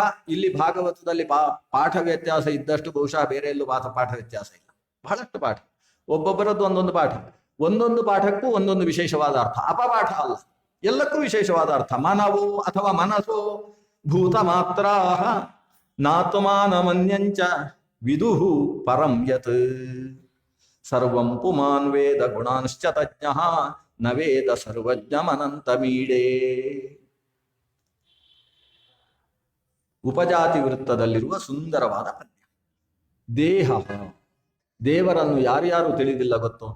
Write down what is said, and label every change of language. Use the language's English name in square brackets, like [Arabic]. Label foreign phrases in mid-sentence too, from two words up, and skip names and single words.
[Kannada] ಇಲ್ಲಿ ಭಾಗವತದಲ್ಲಿ ಪಾಠ ವ್ಯತ್ಯಾಸ ಇದ್ದಷ್ಟು ಬಹುಶಃ ಬೇರೆ ಎಲ್ಲೂ ಪಾಠ ವ್ಯತ್ಯಾಸ ಇಲ್ಲ. ಬಹಳಷ್ಟು ಪಾಠ, ಒಬ್ಬೊಬ್ಬರದ್ದು ಒಂದೊಂದು ಪಾಠ, ಒಂದೊಂದು ಪಾಠಕ್ಕೂ ಒಂದೊಂದು ವಿಶೇಷವಾದ ಅರ್ಥ, ಅಪಪಾಠ ಅಲ್ಲ, ಎಲ್ಲಕ್ಕೂ ವಿಶೇಷವಾದ ಅರ್ಥ. [Sanskrit] ಮನವೋ ಅಥವಾ ಮನಸೋ ಭೂತ ಮಾತ್ರಾಹ ನಾತ್ಮಾನಮನ್ಯಂಚ ವಿದುಹು ಪರಂ ಯತ್ ಸರ್ವಂ ಪುಮಾನ್ ವೇದ ಗುಣಾಂಶ್ಚ ತಜ್ಞಃ ನ ವೇದ ಸರ್ವಜ್ಞಮನಂತ ಮೀಡೇ. [Kannada] ಉಪಜಾತಿ ವೃತ್ತದಲ್ಲಿರುವ ಸುಂದರವಾದ ಪದ್ಯ. ದೇಹ, ದೇವರನ್ನು ಯಾರ್ಯಾರು ತಿಳಿದಿಲ್ಲ ಗೊತ್ತು?